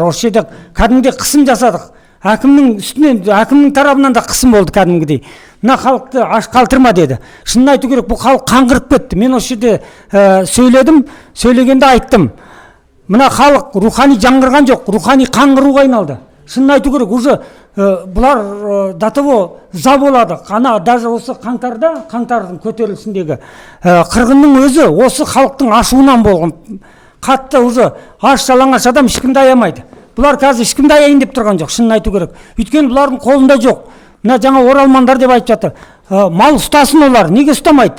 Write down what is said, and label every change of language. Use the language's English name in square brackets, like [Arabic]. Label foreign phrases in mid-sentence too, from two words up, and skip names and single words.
[Kazakh] Осы жерде кәдімгідей қысым жасадық. Әкімнің үстінен, әкімнің тарапынан да қысым болды кәдімгідей. Мына халықты аш қалтырма деді. Шынын айту керек, бұл халық қаңғырып кетті. Мен осы жерде сөйледім, сөйлегенде айттым. Мына халық рухани жаңғырған жоқ, рухани қаңғыруға айналды. Шынын айту керек, уже бұлар [Russian] до того [Kazakh] за болады. Ана даже осы қаңтардың көтерілісіндегі қырғынның өзі осы халықтың ашуынан болған. Қатты уже аш жалаңаш адам ешкімді аямайды. Бұлар қазір ешкімді аяйын деп тұрған жоқ, шынын айту керек. Өйткені бұлардың қолында жоқ. Мына жаңа оралмандар деп айтып жатыр. Мал ұстасын олар, неге ұстамайды?